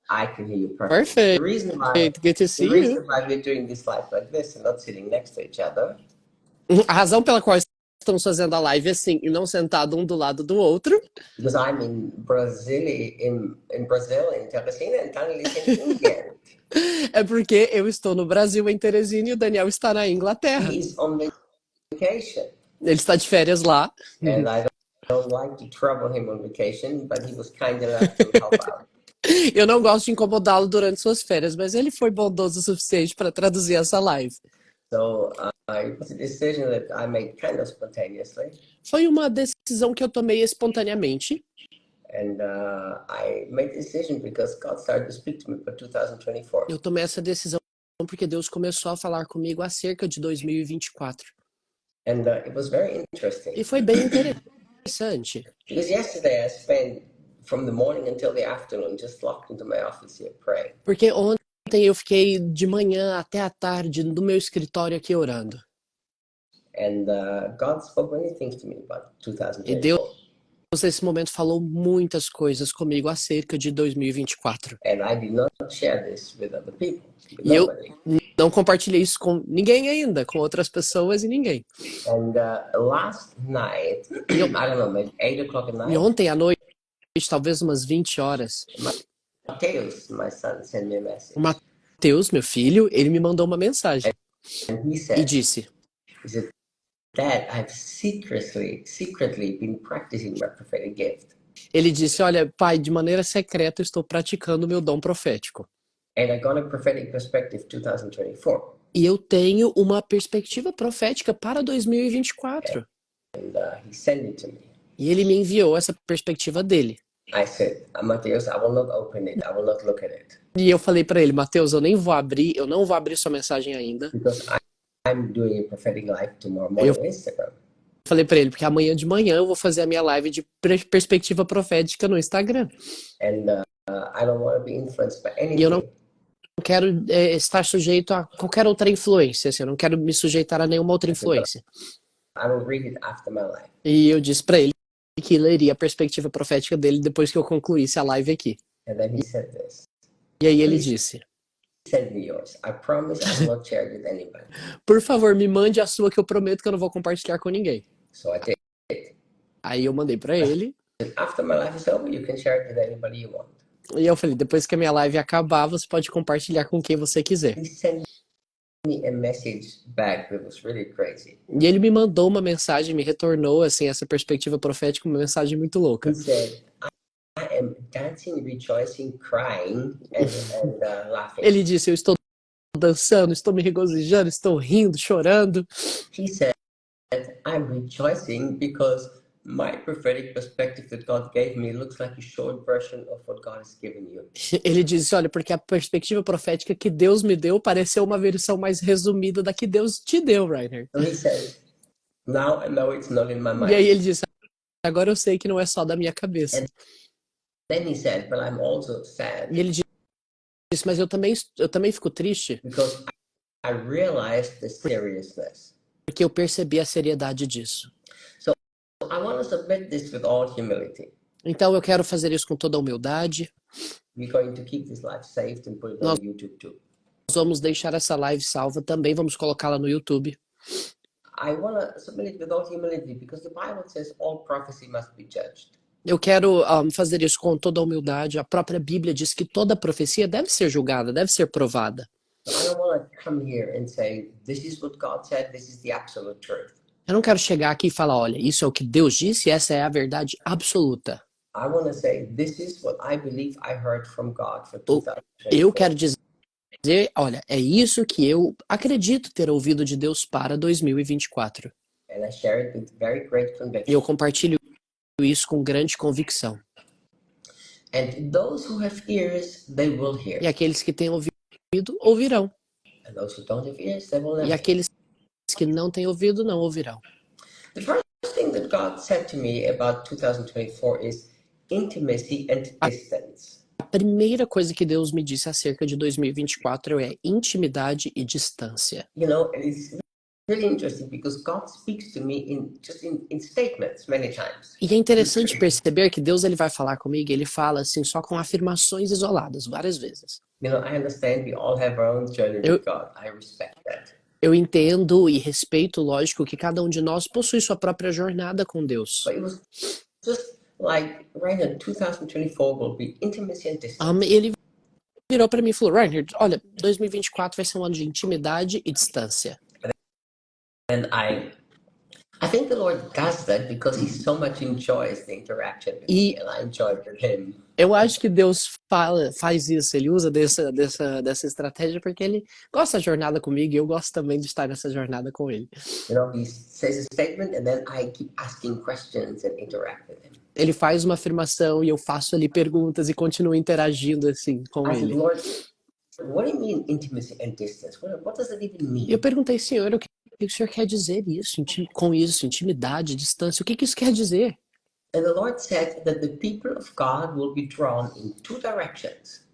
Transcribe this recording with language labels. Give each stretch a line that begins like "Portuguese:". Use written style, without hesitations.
English: I can hear you perfectly. Perfect. The reason why Good to see you. we're doing this live like this and not sitting next to each other.
Portuguese: A razão pela qual estamos fazendo a live assim e não sentado um do lado do outro.
English: Because I'm in Brazil, in Teresina, and Daniel is in England.
Portuguese: É porque eu estou no Brasil, em Teresina, e o Daniel está na Inglaterra.
English: He is on vacation.
Portuguese: Ele está de férias lá.
English: And I don't like to trouble him on vacation, but he was kind enough to help out.
Portuguese: Eu não gosto de incomodá-lo durante suas férias, mas ele foi bondoso o suficiente para traduzir essa live.
English: So it was a decision that I made kind of spontaneously.
Portuguese: Foi uma decisão que eu tomei espontaneamente.
English: And I made the decision because God started to speak to me for 2024.
Portuguese: Eu tomei essa decisão porque Deus começou a falar comigo acerca de 2024.
English: And it was very interesting.
Portuguese: E foi bem interessante.
English: Because yesterday I spent from the morning until the afternoon just locked into my office here praying.
Portuguese: Porque ontem eu fiquei de manhã até a tarde no meu escritório aqui orando.
English: And God spoke many things to me about
Portuguese: E
English: 2024.
Portuguese: Deus nesse momento falou muitas coisas comigo acerca de 2024.
English: And I did not share this with other people.
Portuguese: E eu não compartilhei isso com ninguém ainda, com outras pessoas e ninguém.
English: And last night, I don't know, maybe 8 o'clock at night.
Portuguese: E ontem à noite, talvez umas 20 horas.
English: Mateus, my son, sent me a message.
Portuguese: O Mateus, meu filho, ele me mandou uma mensagem.
English: And he said,
Portuguese: E disse:
English: he said, Dad, I've secretly been practicing my prophetic gift.
Portuguese: Ele disse: olha, pai, de maneira secreta eu estou praticando o meu dom profético.
English: And I got a prophetic perspective 2024.
Portuguese: E eu tenho uma perspectiva profética para 2024.
English: And he sent it to me.
Portuguese: E ele me enviou essa perspectiva dele.
English: I said, Mateus, I will not open it. I will not look at it.
Portuguese: E eu falei para ele: Mateus, eu não vou abrir sua mensagem ainda.
English: Because I'm doing a prophetic live tomorrow morning on Instagram.
Portuguese: Falei para ele porque amanhã de manhã eu vou fazer a minha live de perspectiva profética no Instagram.
English: And I don't want to be influenced by anything.
Portuguese: E eu não quero estar sujeito a qualquer outra influência, assim, eu não quero me sujeitar a nenhuma outra influência.
English: I will read it after my live.
Portuguese: E eu disse para ele que leria a perspectiva profética dele depois que eu concluísse a live aqui.
English: And then he said this.
Portuguese: E aí ele disse:
English: Send me yours. I promise I will not share it with anybody.
Portuguese: por favor, me mande a sua que eu prometo que eu não vou compartilhar com ninguém.
English: So I did.
Portuguese: Aí eu mandei para ele.
English: After my life is over, you can share it with anybody you want.
Portuguese: E eu falei: depois que a minha live acabar, você pode compartilhar com quem você quiser.
English: He sent me a message back that was really crazy.
Portuguese: E ele me mandou uma mensagem, me retornou assim essa perspectiva profética, uma mensagem muito louca.
English: He said, I am dancing, rejoicing, crying, and laughing.
Portuguese: Ele disse: eu estou dançando, estou me regozijando, estou rindo, chorando.
English: He said, I'm rejoicing because my prophetic perspective that God gave me looks like a short version of what God has given you.
Portuguese: Ele disse: olha, porque a perspectiva profética que Deus me deu pareceu uma versão mais resumida da que Deus te deu, Rainer.
English: So he said, now I know it's not in my mind.
Portuguese: E aí ele disse: agora eu sei que não é só da minha cabeça.
English: Then he said, but I'm also sad.
Portuguese: E ele disse: mas eu também fico triste.
English: Because I realized the seriousness.
Portuguese: Porque eu percebi a seriedade disso.
English: So I want to submit this with all humility.
Portuguese: Então eu quero fazer isso com toda a humildade.
English: We're going to keep this live saved and put it on YouTube too.
Portuguese: Nós vamos deixar essa live salva, também vamos colocá-la no YouTube.
English: I want to submit it with all humility because the Bible says all prophecy must be judged.
Portuguese: Eu quero fazer isso com toda a humildade. A própria Bíblia diz que toda profecia deve ser julgada, deve ser provada.
English: So I don't want to come here and say, this is what God said, this is the absolute truth.
Portuguese: Eu não quero chegar aqui e falar, olha, isso é o que Deus disse, essa é a verdade absoluta.
English: I want to say, this is what I believe I heard from God for
Portuguese: Eu
English: 2024.
Portuguese: quero dizer, olha, é isso que eu acredito ter ouvido de Deus para 2024.
English: And I share it with very great
Portuguese: E
English: conviction.
Portuguese: eu compartilho isso com grande convicção.
English: And those who have ears, they will hear.
Portuguese: E aqueles que têm ouvido, ouvirão.
English: And those who don't have ears, they will never
Portuguese: E aqueles que não têm ouvido, não ouvirão.
English: The first thing that God said to me about 2024 is intimacy and distance.
Portuguese: A primeira coisa que Deus me disse acerca de 2024 é intimidade e distância.
English: You know, and it's really interesting because God speaks to me in statements many times.
Portuguese: E é interessante perceber que Deus ele vai falar comigo, ele fala assim só com afirmações isoladas, várias vezes.
English: You know, I understand we all have our own journey with God. I respect that.
Portuguese: Eu entendo e respeito, lógico, que cada um de nós possui sua própria jornada com Deus.
English: But it was just like, Reinhard, 2024 will be intimacy and distance.
Portuguese: Ele virou para mim e falou, Reinhard, olha, 2024 vai ser um ano de intimidade e distância.
English: And I think the Lord does that because He so much enjoys the interaction with me, and I enjoy it with Him.
Portuguese: Eu acho que Deus faz isso, ele usa dessa estratégia porque ele gosta da jornada comigo e eu gosto também de estar nessa jornada com ele.
English: You know, He says a statement and then I keep asking questions and interact with Him.
Portuguese: Ele faz uma afirmação e eu faço ali perguntas e continuo interagindo assim com
English: I said,
Portuguese: ele.
English: Lord, what do you mean intimacy and distance? What does that even mean?
Portuguese: E eu perguntei, Senhor, o que o Senhor quer dizer isso, com isso, intimidade, distância, o que isso quer dizer?
English: And the Lord said that the people of God will be drawn in two directions.